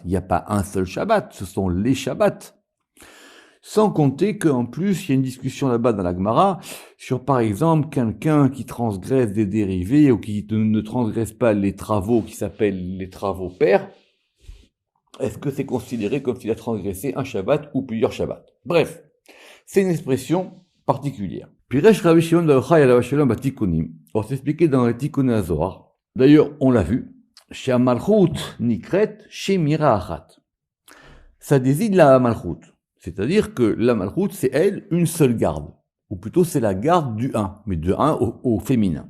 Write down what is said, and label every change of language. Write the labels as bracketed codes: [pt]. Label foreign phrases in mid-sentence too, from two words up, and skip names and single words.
[fr] Il n'y a pas un seul Shabbat, ce sont les Shabbats. Sans compter qu'en plus, il y a une discussion là-bas dans la Gemara sur, par exemple, quelqu'un qui transgresse des dérivés ou qui ne transgresse pas les travaux qui s'appellent les travaux pairs. Est-ce que c'est considéré comme s'il a transgressé un Shabbat ou plusieurs Shabbats? Bref, c'est une expression particulière. [he] פירש רבי שמעון בר יוחאי עליו השלום בתיקונים. [fr] On s'est expliqué dans les Tikkunim HaZohar. D'ailleurs, on l'a vu. [he] Chez מלכות נקראת שמירה אחת. [fr] Ça désigne la Malchut. C'est-à-dire que la Malchut, c'est elle, une seule garde. Ou plutôt, c'est la garde du 1, mais de 1 au féminin.